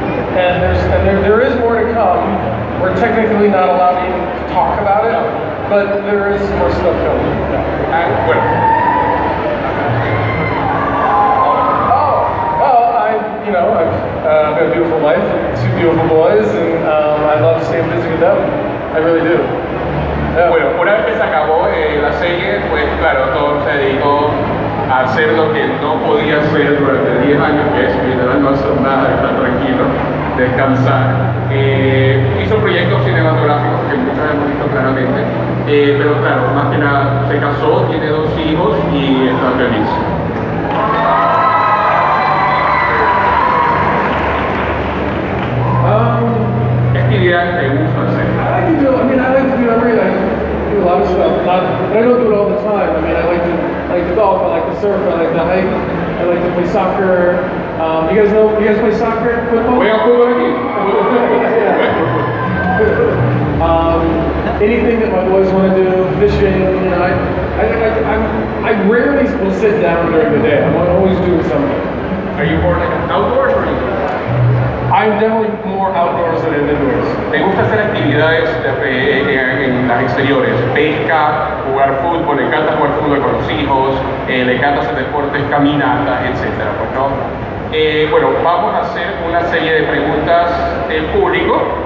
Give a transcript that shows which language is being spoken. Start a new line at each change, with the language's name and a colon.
English: And there is more to come. We're technically not allowed to even talk about it, but there is more stuff coming. I've got a beautiful wife and two beautiful boys, and I love staying busy with them. I really do. Yeah.
Spanish: Bueno, una vez que se acabó la serie, pues claro, Tom se dedicó a hacer lo que no podía hacer durante 10 años, que es literal no hacer nada, estar tranquilo, descansar. Hizo proyectos cinematográficos que muchos hemos visto claramente, pero claro, más que nada se casó, tiene 2 hijos y está feliz. ¿Qué actividades te gusta hacer?
English: I like to do everything. I do a lot of stuff. But I don't do it all the time. I mean, I like to golf. I like to surf. I like to hike. I like to play soccer. You guys play soccer? Football?
Spanish: ¿Juegan fútbol aquí?
English: anything that my boys want to do, fishing. You know, I rarely will sit down during the day. I'm always doing something. Are you more like outdoors or indoors? I'm definitely more outdoors than indoors.
Spanish: Me gusta hacer actividades en las exteriores, pesca, jugar fútbol, le encanta jugar fútbol con los hijos, le encanta hacer deportes, caminatas, etc. Pues, ¿no? Bueno, vamos a hacer una serie de preguntas del público.